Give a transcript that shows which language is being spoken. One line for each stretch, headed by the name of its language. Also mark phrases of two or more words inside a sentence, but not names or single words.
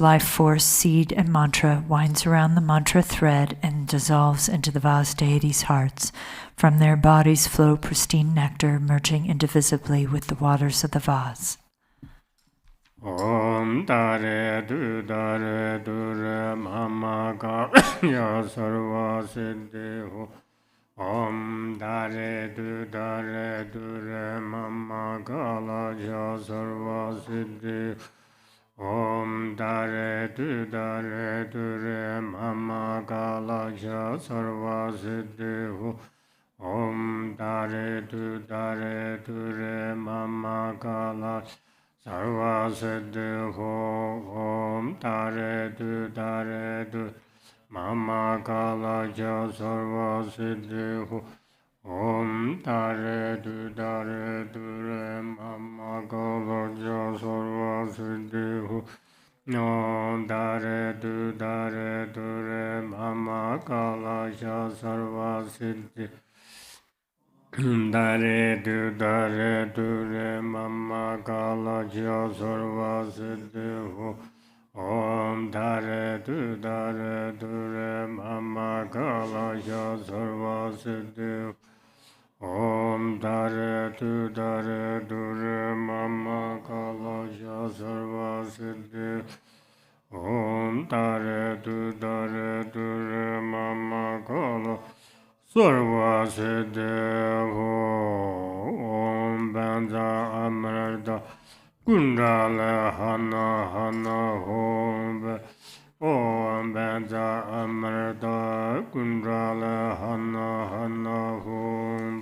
English: life force, seed, and mantra, winds around the mantra thread, and dissolves into the vase deities' hearts. From their bodies flow pristine nectar, merging indivisibly with the waters of the vase.
Sanskrit: Om dare du re mama ka ya sarva siddhi. Om dare du re mama ka la ya sarva siddhi. Om dare du re mama ka la ya sarva siddhi. Om dare du re mama ka la sarva siddhi. Om dare du mama ka la ya sarva siddhi. Om dare du re mama ka la ya sarva siddhi. Om dare du re mama ka la ya sarva siddhi. Dare du re mama ka la ya sarva siddhi. Om dare du re mama ka la ya sarva siddhi. Om dare du re mama ka la ya sarva siddhi. Om dare du re mama ka la sarva siddhi. Om banza amarda kundala hana hom. Om banza amarda kundala hana hom.